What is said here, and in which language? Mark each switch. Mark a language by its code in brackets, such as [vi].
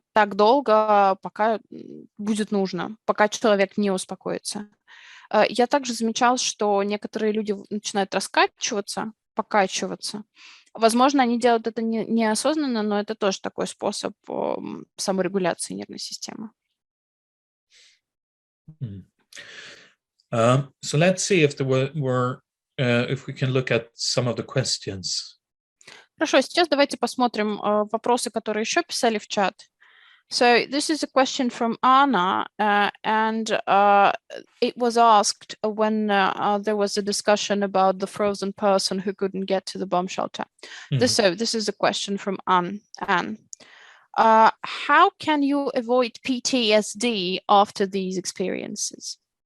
[ru] Так долго, пока будет нужно, пока человек не успокоится. Я также замечала, что некоторые люди начинают раскачиваться, покачиваться. Возможно, они делают это неосознанно, но это тоже такой способ саморегуляции нервной системы. [en] So let's see if if we can look at some of the questions. [ru] Хорошо, сейчас давайте посмотрим вопросы, которые еще писали в чат. [en] So this is a question from Anna, and it was asked when there was a discussion about the frozen person who couldn't get to the bomb shelter. So this is a question from Anne. How can you avoid PTSD after these experiences?